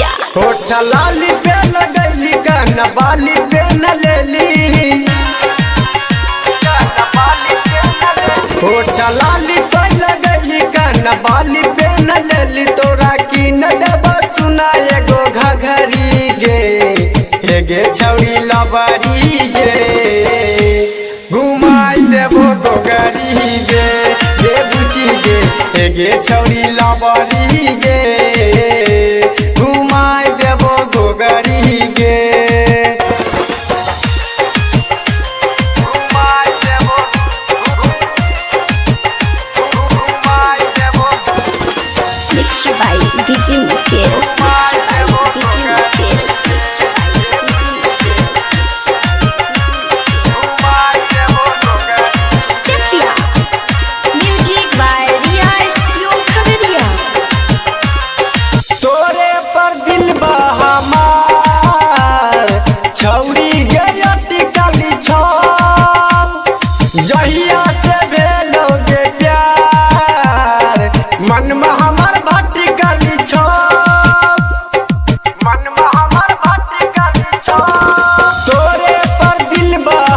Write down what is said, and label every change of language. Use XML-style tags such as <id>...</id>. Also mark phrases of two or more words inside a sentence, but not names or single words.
<anp>होठ लाली पे लगैली कान बाली पे न लेली होठ लाली पे लगैली कान बाली पे न लेली तोरा की न देबा सुना एगो घघरी गे छौरी लबरी गे घुमाई देबो गोगरी गे बुची गे छौरी लबरी गे घुमाई देबो गोगरी गे</anp> <en>Mixed by DJ Mukesh. Music by Riya Studio Khagariya.</en> <anp>तोरे पर दिल बा हमार छौरी गे अटकली छम जहिया से भेलोगे प्यार मन में हमर भटकली छम मन में हमर भटकली छम तोरे पर दिल बा</anp>